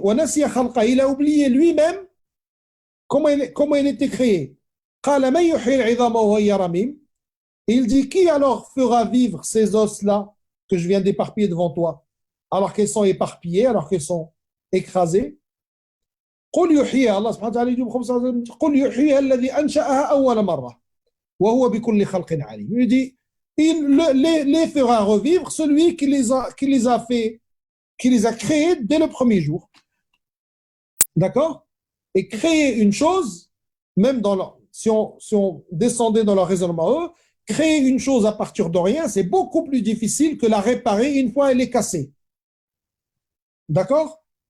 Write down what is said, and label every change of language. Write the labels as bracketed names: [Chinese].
[Arabic] وَنَسِيَ خَلْقَهُ, [French] il a oublié lui-même comment il était créé. [Arabic] قَالَ مَنْ يُحْيِي الْعِظَامَ وَهِيَ رَمِيمٌ, [French] il dit qui alors fera vivre ces os-là que je viens d'éparpiller devant toi, alors qu'elles sont éparpillées, alors qu'elles sont écrasées. [Arabic] قل يحييها, [French] Allah subhanahu wa ta'ala dit au prophète sallallahu alayhi wa sallam, [Arabic] قل يحييها الذي أنشأها أول مرة وهو بكل خلق عليم. [French] Il dit, il les fera revivre celui qui les a fait, qui les a créés dès le premier jour. D'accord? Et créer une chose, même si on descendait dans leur raisonnement, eux, créer une chose à partir de rien, c'est beaucoup plus difficile que la réparer une fois elle est cassée. D'accord?